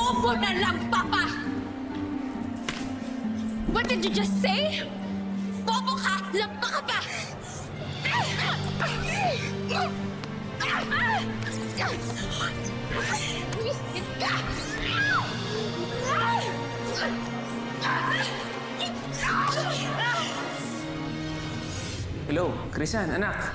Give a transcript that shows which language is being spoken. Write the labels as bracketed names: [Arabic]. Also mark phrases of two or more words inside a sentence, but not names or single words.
[Filipino] Bobo na lang, [English] Papa! What did you just say? [Filipino] Bobo ka! Lampa ka pa! Hello, Krisan, anak.